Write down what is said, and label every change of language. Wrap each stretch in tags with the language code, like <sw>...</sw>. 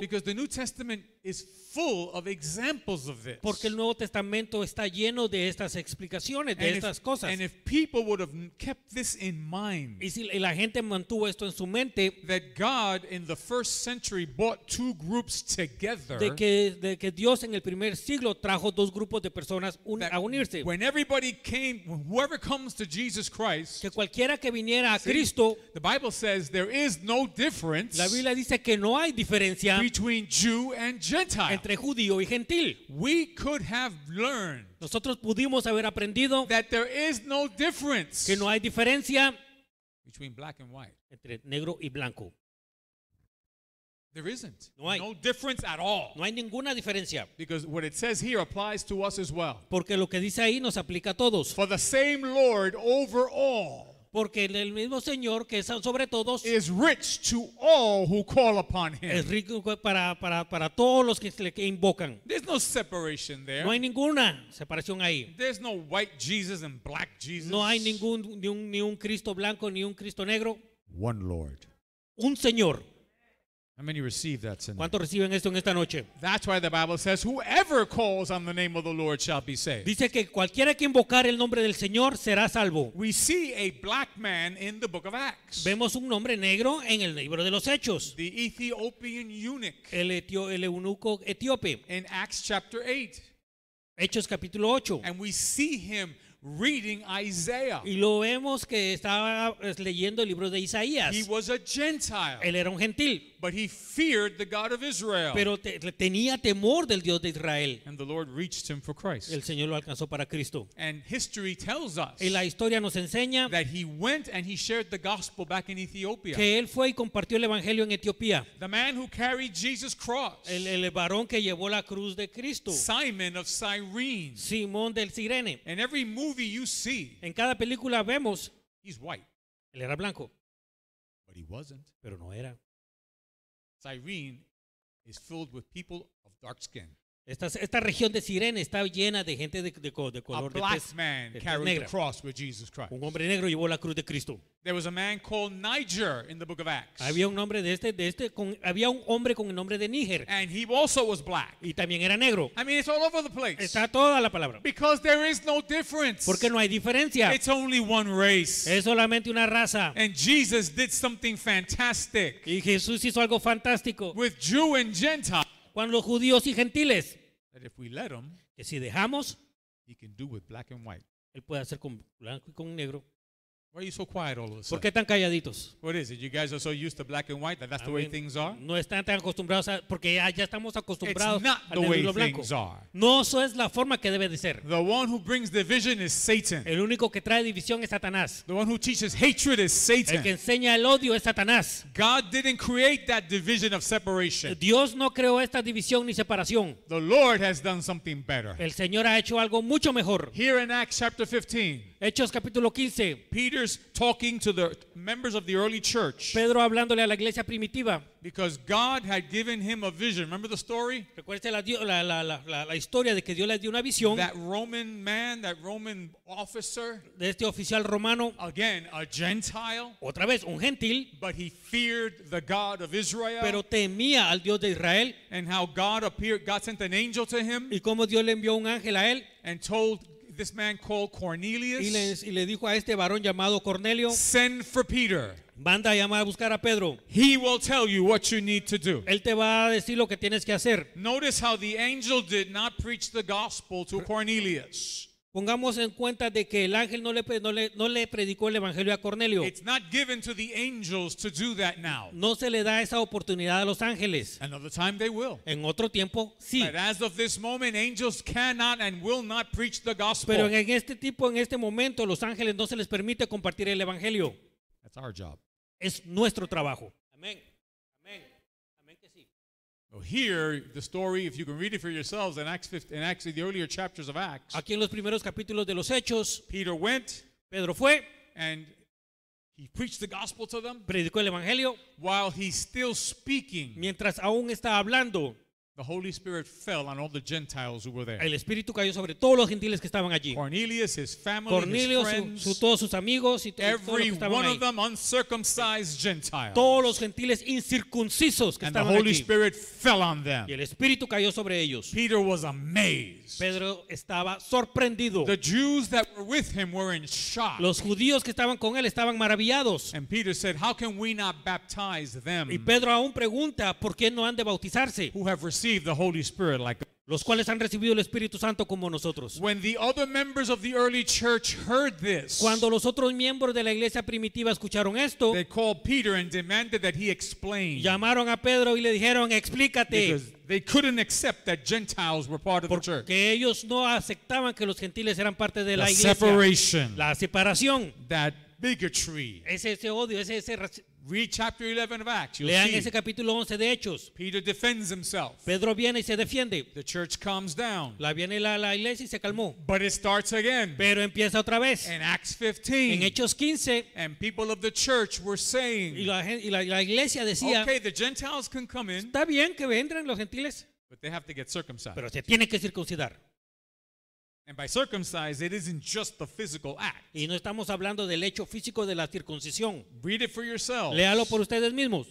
<en>Because the New Testament is full of examples of this.</en> <es>porque el Nuevo Testamento está lleno de estas explicaciones, de estas cosas.</es> <en>And if people would have kept this in mind,</en> <es>Y si la gente mantuvo esto en su mente,</es> <en>that God in the first century brought two groups together,</en> <es>de que Dios en el primer siglo trajo dos grupos de personas</es> <en>that</en> <es>a unirse.</es> <en>when everybody came, whoever comes to Jesus Christ,</en> <es>Que cualquiera que viniera a</es> <en>see,</en> <es>Cristo,</es> <en>the Bible says there is no difference</en> <es>la Biblia dice que no hay diferencia</es> <en>between Jew and Gentile.</en> <es>entre judío y gentil.</es> <en>We could have learned</en> <es>Nosotros pudimos haber aprendido</es> <en>that there is no difference</en> <es>que no hay diferencia</es> <en>between black and white.</en> <es>entre negro y blanco.</es> <en>There isn't.</en> <es>No hay.</es> <en>No difference at all.</en> <es>No hay ninguna diferencia.</es> <en>Because what it says here applies to us as well.</en> <es>Porque lo que dice ahí nos aplica a todos.</es> <en>For the same Lord over all</en> <es>Porque el mismo Señor que es sobre todos</es> <en>is rich to all who call upon</en> <es>es</es> <en>him.</en> <es>rico para todos los que le invocan.</es> <en>There's no separation there.</en> <es>No hay ninguna separación ahí.</es> <en>There's no white Jesus and black Jesus.</en> <es>No hay ni un Cristo blanco ni un Cristo negro.</es> <en>One Lord.</en> <es>Un Señor.</es> <en>How many receive that tonight?</en> <es>¿Cuántos reciben esto en esta noche?</es> <en>That's why the Bible says, whoever calls on the name of the Lord shall be saved.</en> <es>Dice que cualquiera que invocar el nombre del Señor será salvo.</es> <en>We see a black man in the book of Acts.</en> <es>Vemos un hombre negro en el libro de los Hechos.</es> <en>The Ethiopian eunuch</en> <es>El eunuco etíope.</es> <en>in Acts chapter 8.</en> <es>Hechos capítulo 8.</es> <en>And we see him reading Isaiah.</en> <es>Y lo vemos que estaba leyendo el libro de Isaías.</es> <en>He was a Gentile,</en> <es>Él era un gentil,</es> <en>but he feared the God of Israel.</en> <es>pero tenía temor del Dios de Israel.</es> <en>And the Lord reached him for Christ.</en> <es>El Señor lo alcanzó para Cristo.</es> <en>And history tells us</en> <es>Y la historia nos enseña</es> <en>that he went and he shared the gospel back in Ethiopia.</en> <es>que él fue y compartió el evangelio en Etiopía.</es> <en>The man who carried Jesus' cross,</en> <es>El varón que llevó la cruz de Cristo,</es> <en>Simon of Cyrene.</en> <es>Simón del Cirene.</es> <en>In every movie you see,</en> <es>En cada película vemos,</es> <en>he's white,</en> <es>él era blanco,</es> <en>but he wasn't.</en> <es>pero no era.</es> <en>Cyrene is filled with people of dark skin.</en> <es>Esta región de Cirene está llena de gente de</es> <en>A</en> <es>color de</es> <en>black</en> <es>tez.</es> <en>man</en> <es>de tez</es> <en>carried the</en> <es>negra.</es> <en>cross with Jesus Christ.</en> <es>Un hombre negro llevó la cruz de Cristo.</es> <en>There was a man called Niger in the book of Acts.</en> <es>Había un hombre había un hombre con el nombre de Níger</es> <en>And he also was black.</en> <es>y también era negro.</es> <en>I mean, it's all over the place.</en> <es>Está toda la palabra.</es> <en>Because there is no difference.</en> <es>Porque no hay diferencia.</es> <en>It's only one race.</en> <es>Es solamente una raza.</es> <en>And Jesus did something fantastic</en> <es>Y Jesús hizo algo fantástico</es> <en>with Jew and Gentile</en> <es>con los judíos y gentiles.</es> <en>that if we let him,</en> <es>Que si dejamos,</es> <en>he can do with black and white.</en> <es>él puede hacer con blanco y con negro.</es> <en>Why are you so quiet all of a</en> <es>¿Por</es> <en>sudden?</en> <es>qué tan calladitos?</es> <en>What is it? You guys are so used to black and white that that's the way things are?</en> <es>No están tan acostumbrados porque ya estamos acostumbrados</es> <en>It's not</en> <es>al</es> <en>the</en> <es>negro</es> <en>way</en> <es>y lo blanco.</es> <en>things are.</en> <es>No, eso es la forma que debe de ser.</es> <en>The one who brings division is Satan.</en> <es>El único que trae división es Satanás.</es> <en>The one who teaches hatred is</en> <es>El que</es> <en>Satan.</en> <es>enseña el odio es Satanás.</es> <en>God didn't create that division of separation.</en> <es>Dios no creó esta división ni separación.</es> <en>The Lord has done something better.</en> <es>El Señor ha hecho algo mucho mejor.</es> <en>Here in Acts chapter 15,</en> <es>Hechos capítulo 15.</es> <en>Peter Peter's talking to the members of the early church</en> <es>Pedro hablándole a la iglesia primitiva.</es> <en>because God had given him a vision. Remember the story?</en> <es>Recuerde la historia de que Dios les dio una visión</es> <en>That Roman man, that Roman officer,</en> <es>de este oficial romano,</es> <en>again, a Gentile,</en> <es>otra vez un gentil,</es> <en>but he feared the God of Israel,</en> <es>pero temía al Dios de Israel,</es> <en>and how God sent an angel to him</en> <es>y cómo Dios le envió un ángel a él</es> <en>and told this man called Cornelius,</en> <es>y le dijo a este varón llamado Cornelio,</es> <en>send for Peter.</en> <es>manda a llamar a buscar a Pedro.</es> <en>He will tell you what you need to do.</en> <es>Él te va a decir lo que tienes que hacer.</es> <en>Notice how the angel did not preach the gospel to Cornelius.</en> <es>Pongamos en cuenta de que el ángel no le predicó el evangelio a Cornelio.</es> <en>It's not given to the angels to do that now.</en> <es>No se le da esa oportunidad a los ángeles.</es> <en>Another time they will.</en> <es>En otro tiempo, sí.</es> <en>But as of this moment, angels cannot and will not preach the gospel.</en> <es>Pero en este momento, los ángeles no se les permite compartir el evangelio.</es> <en>That's our job.</en> <es>Es nuestro trabajo. Amén. Amén. Amén que sí.</es> <en>So here, the story, if you can read it for yourselves in Acts 15, in actually the earlier chapters of Acts,</en> <es>Aquí en los primeros capítulos de los Hechos,</es> <en>Peter went</en> <es>Pedro fue,</es> <en>and he preached the gospel to them</en> <es>predicó el evangelio.</es> <en>while he's still speaking.</en> <es>Mientras aún está hablando,</es> <en>The Holy Spirit fell on all the Gentiles who were there.</en> <es>el Espíritu cayó sobre todos los gentiles que estaban allí.</es> <en>Cornelius, his family,</en> <es>Cornelio,</es> <en>his friends,</en> <es>todos sus amigos y todos los</es> <en>every</en> <es>que estaban</es> <en>one</en> <es>ahí.</es> <en>of them uncircumcised Gentiles.</en> <es>Todos los gentiles incircuncisos que</es> <en>And the</en> <es>estaban</es> <en>Holy</en> <es>aquí.</es> <en>Spirit fell on them.</en> <es>Y el Espíritu cayó sobre ellos.</es> <en>Peter was amazed.</en> <es>Pedro estaba sorprendido.</es> <en>The Jews that were with him were in shock.</en> <es>Los judíos que estaban con él estaban maravillados.</es> <en>And Peter said, how can we not baptize them</en> <es>Y Pedro aún pregunta por qué no han de bautizarse,</es> <en>who have received the Holy Spirit like us?</en> <es>los cuales han recibido el Espíritu Santo como nosotros.</es> <en>When the other members of the early church heard this,</en> <es>Cuando los otros miembros de la iglesia primitiva escucharon esto,</es> <en>they called Peter and demanded that he explain.</en> <es>llamaron a Pedro y le dijeron, explícate,</es> <en>Because they couldn't accept that Gentiles were part of the church.</en> <es>porque ellos no aceptaban que los gentiles eran parte de la</es> <en>The</en> <es>iglesia.</es> <en>separation,</en> <es>La separación,</es> <en>that bigotry.</en> <es>ese odio, ese</es> <en>Read chapter 11 of Acts. You'll</en> <es>lean</es> <en>see</en> <es>ese capítulo 11 de Hechos.</es> <en>Peter defends himself.</en> <es>Pedro viene y se defiende.</es> <en>The church calms down.</en> <es>Viene la iglesia y se calmó.</es> <en>But it starts again</en> <es>Pero empieza otra vez.</es> <en>in Acts</en> <es>En</es> <en>15.</en> <es>Hechos 15,</es> <en>And people of the church were</en> <es>y</es> <en>saying,</en> <es>la iglesia decía,</es> <en>okay, the Gentiles can come in,</en> <es>está bien que entren los gentiles,</es> <en>but they have to get circumcised.</en> <es>pero se tienen que circuncidar.</es> <en>And by circumcised, it isn't just the physical act.</en> <es>Y no estamos hablando del hecho físico de la circuncisión.</es> <en>Read it for yourself.</en> <es>Léalo por ustedes mismos.</es>